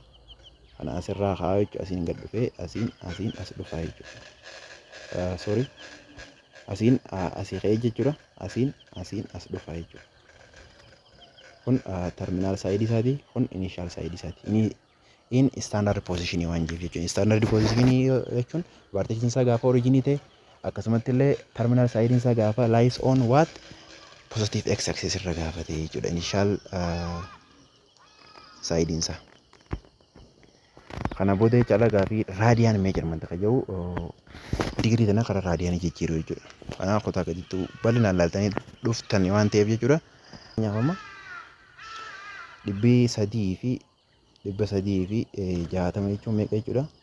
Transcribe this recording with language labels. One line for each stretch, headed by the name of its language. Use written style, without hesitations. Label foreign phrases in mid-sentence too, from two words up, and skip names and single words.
Oromo: Kana asirraa kaa'aa jechuudha. Asiin gad dhufee asiin as dhufaa jechuudha.
English: Sorry.
Oromo: Asiin asii ka'ee jechuudha. Asiin as dhufaa jechuudha. Kun terminal saayidii isaati. Kun initial saayidii isaati.
English: in standard position
Oromo: waan jechuudha.
English: Standard position
Oromo: jechuun vertex isaa gaafa origin ta'e akkasumatti illee terminal side isaa gaafa
English: lies on what positive x axis
Oromo: irra gaafa ta'e jechuudha. Initial side isaa. Kana booda jechaadha gaafii raadiyaan meejarmenti kan jedhu digirii tana karaa raadiyaanii jijjiiruu jechuudha. Kanaaf kutaa gaditti bal'inaan ilaaltanii dhuftan waan ta'eef jechuudha. Nyaafama 360 jechuun meeqa jechuudha?